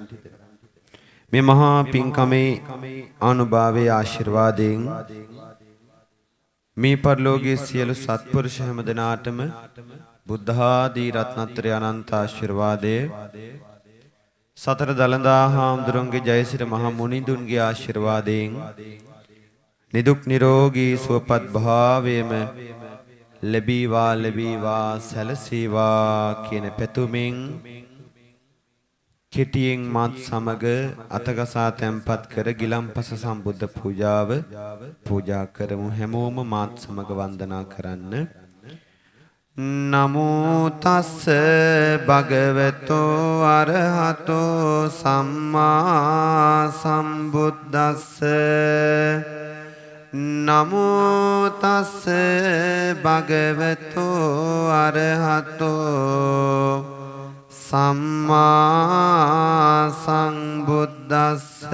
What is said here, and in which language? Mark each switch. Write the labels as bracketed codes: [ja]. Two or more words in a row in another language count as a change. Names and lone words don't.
[si] මේ මහා පින්කමේ අනුභවයේ ආශිර්වාදයෙන් මේ පරලෝකයේ සියලු සත්පුරුෂ හැමදෙනාටම බුද්ධ ආදී රත්නත්‍රය අනන්ත ආශිර්වාදයේ, සතර දළදා හාමුදුරන්ගේ ජයසිර මහ මුනිඳුන්ගේ ආශිර්වාදයෙන් නිදුක් නිරෝගී සුවපත් භාවයේම ලැබීවා ලැබීවා සැලසීවා කියන පැතුමින් කෙටියෙන් මාත් සමග අතගසා තැන්පත් කර ගිලම්පස සම්බුද්ධ පූජාව පූජා කරමු. හැමෝම මාත් සමග වන්දනා කරන්න. [pi] නමෝ තස්ස භගවතෝ අරහතෝ සම්මා සම්බුද්දස්ස. නමෝ තස්ස භගවතෝ අරහතෝ සම්මා සම්බුද්දස්ස.